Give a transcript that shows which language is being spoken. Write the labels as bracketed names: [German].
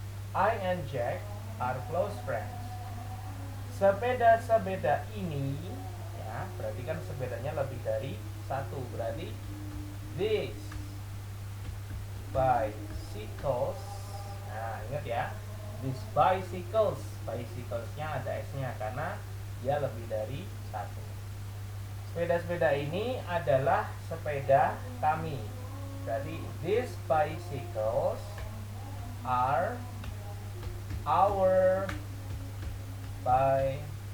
[English] I and Jack are close friends. [Indonesian] Sepeda-sepeda ini ya, berarti kan sepedanya lebih dari satu. Berarti these bicycles. Nah, ingat ya. These bicycles. Bicycles-nya ada S-nya karena dia lebih dari satu. Sepeda-sepeda ini adalah sepeda kami. [English] Berarti these bicycles are our bicycles.